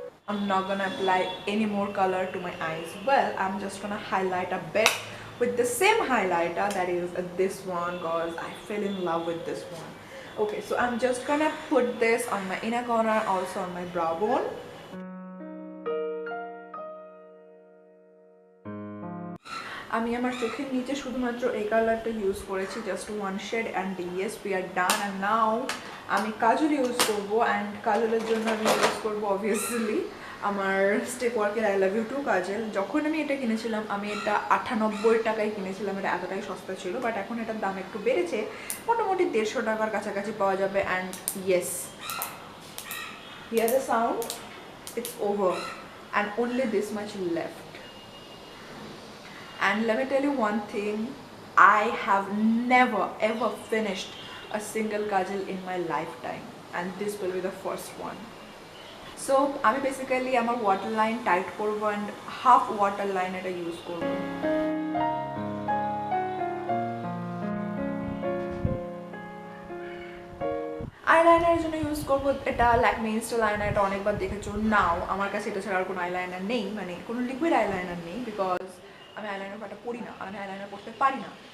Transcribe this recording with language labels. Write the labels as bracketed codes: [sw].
[en] I'm not gonna apply any more color to my eyes. Well, I'm just gonna highlight a bit with the same highlighter, that is this one, because I fell in love with this one. Okay, so I'm just gonna put this on my inner corner, also on my brow bone. [bn] আমি আমার চোখের নিচে শুধুমাত্র এই কালারটা use করেছি, [en] Just one shade, and yes we are done. [bn] And now আমি কাজল use করবো, অ্যান্ড কাজলের জন্য আমি ইউজ করবো অবভিয়াসলি আমার স্টেপ ওয়ার্কের আই লাভ ইউ টু কাজল। যখন আমি এটা কিনেছিলাম আমি এটা 98 টাকায় কিনেছিলাম, এটা এতটাই সস্তা ছিল। বাট এখন এটার দাম একটু বেড়েছে, মোটামুটি 150 টাকার কাছাকাছি পাওয়া যাবে। [en] And yes, hear the sound, it's over and only this much left. And let me tell you one thing, I have never ever finished a single kajal in my lifetime, and this will be the first one. [bn] So আমি basically আমার water line tight করবো, and half water line এটা use করবো। আইলাইনারের জন্য use করবো এটা Lakme Insta liner. এটা অনেকবার দেখেছো নাও, আমার কাছে এটা ছাড়া আর কোনো আইলাইনার নেই, মানে কোনো লিকুইড আইলাইনার নেই, বিকজ আমি আইলাইনার পাটা পরি না, আমি আইলাইনার পড়তে পারি না।